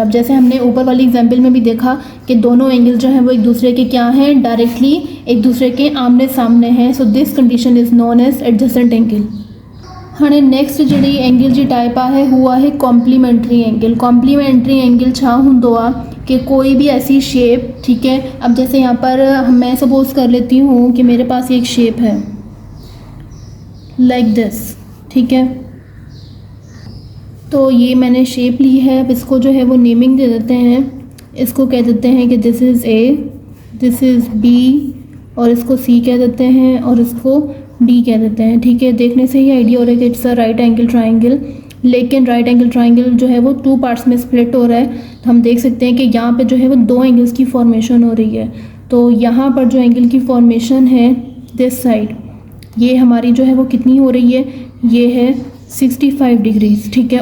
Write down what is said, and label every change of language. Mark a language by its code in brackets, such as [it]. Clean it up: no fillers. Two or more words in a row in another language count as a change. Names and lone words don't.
[hi] अब जैसे हमने ऊपर वाली एग्जांपल में भी देखा कि दोनों एंगल जो हैं वो एक दूसरे के क्या हैं, डायरेक्टली एक दूसरे के आमने सामने हैं। [en] so this condition is known as adjacent angle. हाँ, नेक्स्ट [sd] जी एंगल जी टाइप आहे [en] हुआ है complementary angle. complementary angle [sd] छा होंदो आहे [hi] कि कोई भी ऐसी शेप, ठीक है। अब जैसे यहाँ पर मैं सपोज कर लेती हूँ कि मेरे पास एक शेप है [en] like this, [hi] ठीक है। तो ये मैंने शेप ली है। अब इसको जो है वो नेमिंग दे देते हैं। इसको कह देते हैं कि [en] this is A, this is B, [hi] और इसको C कह देते हैं और इसको D कह देते हैं, ठीक है। देखने से ही आइडिया हो रहा है कि [en] it's a right angle triangle, [hi] लेकिन [en] right angle triangle [hi] जो है वो [en] two parts [hi] में स्प्लिट हो रहा है। तो हम देख सकते हैं कि यहाँ पे जो है वो दो एंगल्स की फॉर्मेशन हो रही है। तो यहाँ पर जो एंगल की फॉर्मेशन है [en] this side, [hi] ये हमारी जो है वो कितनी हो रही है, ये है 65 डिग्रीज, ठीक है।